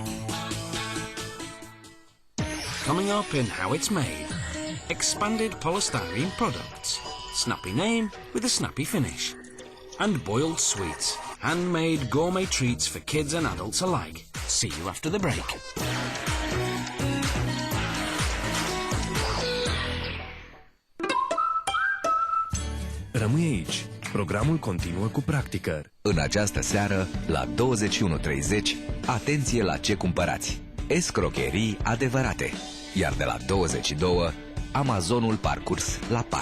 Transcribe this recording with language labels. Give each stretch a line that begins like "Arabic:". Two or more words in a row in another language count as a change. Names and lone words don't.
English: Coming up in how it's made. Expanded polystyrene products. Snappy name with a snappy finish. And boiled sweets. Handmade gourmet treats for kids and adults alike. See you after the break.
Romanian: Rămâi aici. Programul continuă cu practică. În această seară, la 21:30, atenție la ce cumpărați. Escrocherii adevărate. Iar de la 22, Amazonul parcurs la pas.